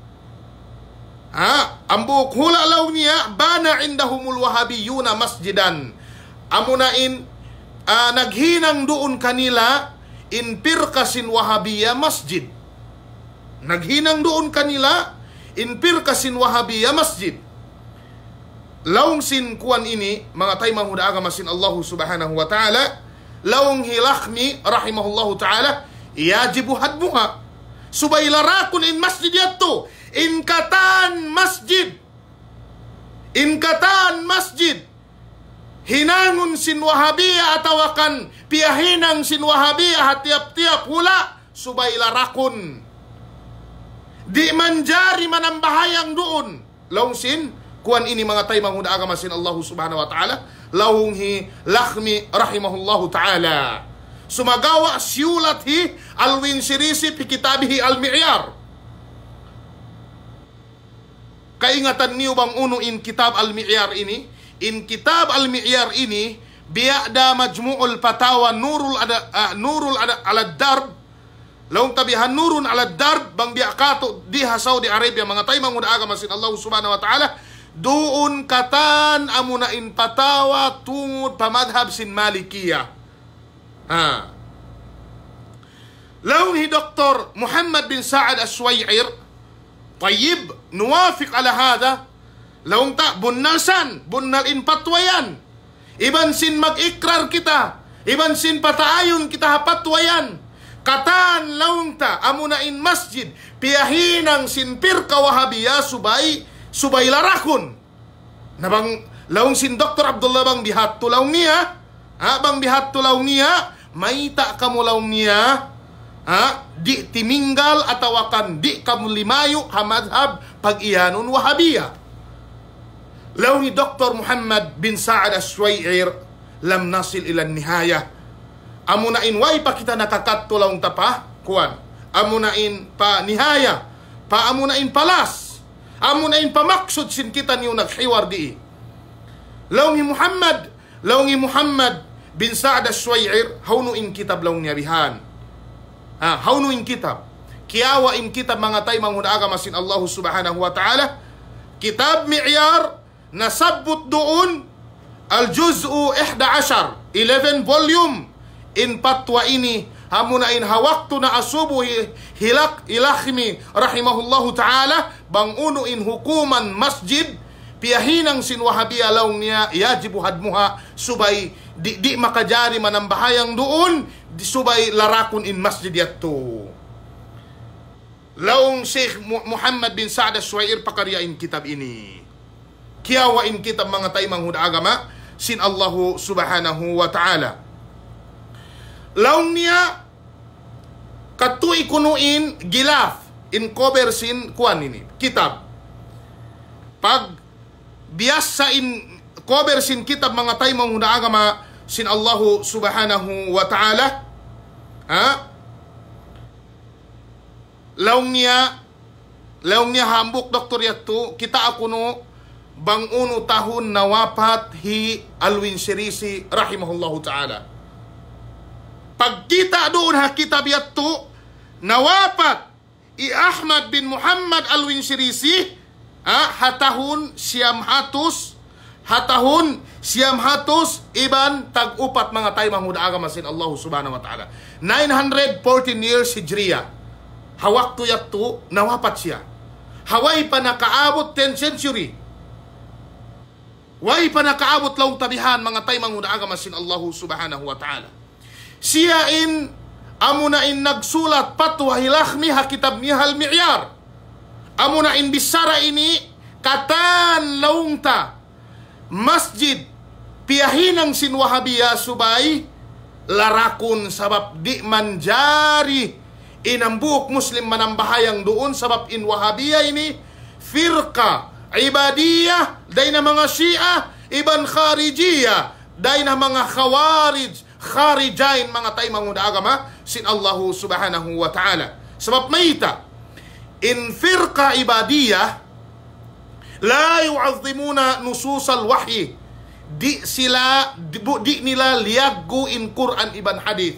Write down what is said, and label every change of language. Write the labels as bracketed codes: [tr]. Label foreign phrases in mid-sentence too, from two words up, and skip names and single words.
[tsg] Ambuk hula laung niya, bana indahumul wahabiyuna masjidan. Amunain, naghinang doon kanila, in pirkasin wahabiya masjid. Naghinang doon kanila, in pirkasin wahabiya masjid. Laung sin kuan ini, mga tay manghuda agama sin [ar] الله سبحانه وتعالى, laung hilahmi رحمه الله تعالى، يجب هدمها. [tsg] Subay larakun in masjid yato, in katan masjid. In katan masjid. Hinangun sin wahabiya atawakan piyahinang sin wahabiya hatiap-tiap hula, subay larakun. Di manjari manambahayang doon. Laung sin, kuan ini mga tay manghuda agama sin [ar] الله سبحانه وتعالى, [tsg] laung hi lakhmi [ar] رحمه الله تعالى. [tsg] Sumagawa siyulat hi alwin shirisi [ar] في كتابه المعيار. [tsg] Kaingatan niyo bang uno in kitab al-mi'yar ini? In kitab al-mi'yar ini, biada majmu'ul fatawa nurul ala darb, laung tabihan nurun ala darb, bang biakato diha Saudi Arabia, mga tay manghuda agama sin [ar] الله سبحانه وتعالى, [tsg] doon katan amunain patawa tungod pamadhab sin Malikiyah. Laung hi Dr. [ar] Muhammad bin Sa'ad As-Suway'ir, طيب، نوافق على هذا, [tsg] laung ta, bunnal in patwayan. Iban sin mag-ikrar kita, iban sin pataayon kita hapatwayan. Katan laung ta, amunain masjid, piyahinang sin pirka wahabiya, subay larakun. Nabang laung sin Dr. Abdullah bang bihat tulaung niya, bang bihat tulaung niya, maita kamu laung niya, di timinggal atawakan di kamu limayo hamadhab pag-iyanun wahabiya. Laung ni Dr. [ar] Muhammad bin Sa'ad As-Suway'ir, لم نصل إلى النهاية. [tsg] Amunain way pa kita nakakat tulaung tapa, kuan. Amunain pa nihaya, pa amunain palas. Amunain pa maksud sin kita niyo naghiwar di. Laung ni Muhammad bin Sa'ad As-Suway'ir, haunuin kitab laung niya bihan. Haunuin kitab. Kiawain kitab mga tay manghuda agama sin [ar] الله سبحانه وتعالى. [tsg] Kitab mi'yar, nasabut doon al-juz'u 11 volume in patwa ini, hamunain hawaktu na asubu hilak ilakhmi [ar] رحمه الله تعالى, [tsg] bang uno in hukuman masjid, piyahinang sin wahabiya laung niya, [ar] يجب هدمها, [tsg] subay di makajari manambahayang doon, subay larakun in masjid yato. Laung Sheikh Muhammad bin Sa'ad As-Suway'ir pakaryain kitab ini. Kiyawain kitab mga tay manghuda agama sin [ar] الله سبحانه وتعالى. [tsg] Laung niya katui kunuin gilaf in cover sin kuan ini kitab. Pag biasa in cover sin kitab mga tay manghuda agama sin [ar] الله سبحانه وتعالى, [tsg] laung niya hambuk doktor yatu kita akuno bang uno tahun nawapat hi alwin shirisi [ar] رحمه الله تعالى. [tsg] Pagkita doon ha kitab yatu nawapat i Ahmad bin Muhammad alwin shirisi, hatahun siyam hatus iban tag-upat mga tay manghuda agama sin [ar] الله سبحانه وتعالى. [tsg] 914 years hijriya. Hawaktu yatu nawapat siya. Haway pa nakaabot 10th century. Way pa nakaabot laung tabihan mga tay manghuda agama sin [ar] الله سبحانه وتعالى. [tsg] Siya in amunain nagsulat patwa hilahmi hakitab niya al-mi'yar. Amunain bisara ini katan laung ta masjid piyahinang sin Wahabiya subay larakon sabab di manjari inambuok Muslim manambahayang doon sabab in Wahabiya ini [ar] فرقة إباضية [tsg] day na mga Shia iban kharijiyah day na mga kharijain mga tay manguda agama sin [ar] الله سبحانه وتعالى. [tsg] Sebab maita in [ar] فرقة إباضية لا يعظمون نصوص الوحي, [tsg] di nila liyagu in Quran iban hadith.